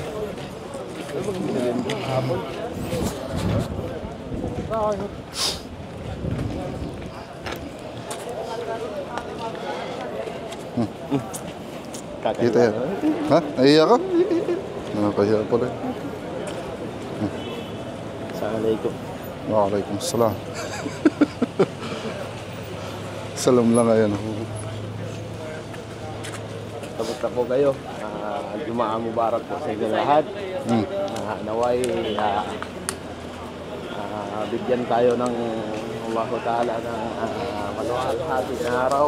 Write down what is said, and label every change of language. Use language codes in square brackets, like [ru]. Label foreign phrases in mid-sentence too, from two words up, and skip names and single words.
[tl] Kita yan. Ha? Naiiyak ka? Nakahiya pala. Assalamualaikum. Waalaikumsalam. Salam lang ngayon. Kamusta po kayo? [ar] Jumaa Mubarak [tl] po sa inyo lahat. Naway bigyan tayo ng [ar] Allah Ta'ala [tl] ng maluwalhati na araw.